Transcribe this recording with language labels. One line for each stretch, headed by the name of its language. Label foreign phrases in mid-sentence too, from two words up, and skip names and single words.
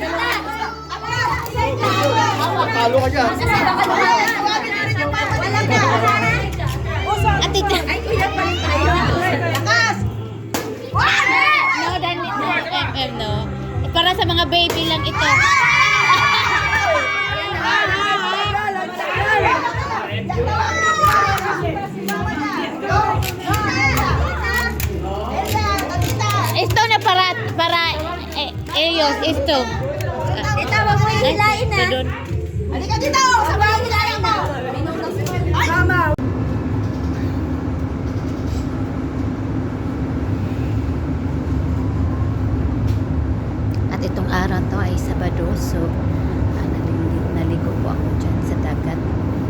Filipino: Talo ka dyan. Ate, no, no. Para sa mga baby lang ito.
Spanish: Esto na para ellos, esto.
Filipino: Itawag mo yung hilain na. Doon. Halika dito! Sabay yung hilain na. Mama! At itong araw to ay Sabado, so naligo po ako dyan sa dagat.